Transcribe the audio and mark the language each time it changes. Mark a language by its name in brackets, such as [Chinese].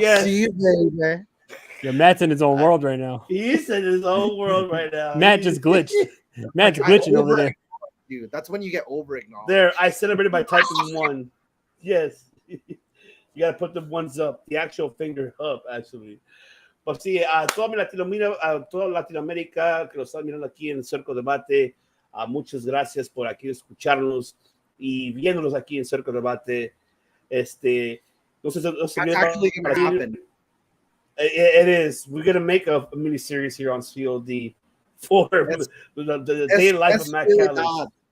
[English] yeah, see you, baby. Yeah, Matt's in his own world right now. He's in his own world right now. Matt just glitched. Matt's glitching over there. Dude, that's when you get over acknowledged. There, I celebrated by typing one. Yes. You got to put the ones up, the actual finger up, actually. [Spanish] Pues sí, a toda Latinoamérica que nos están mirando aquí en Cerco Debate, muchas gracias por aquí escucharnos y viéndonos aquí en Cerco Debate. No sé, [English] That's actually going to happen. It is. We're going to make a mini series here on COD for the day and life of Matt Callis.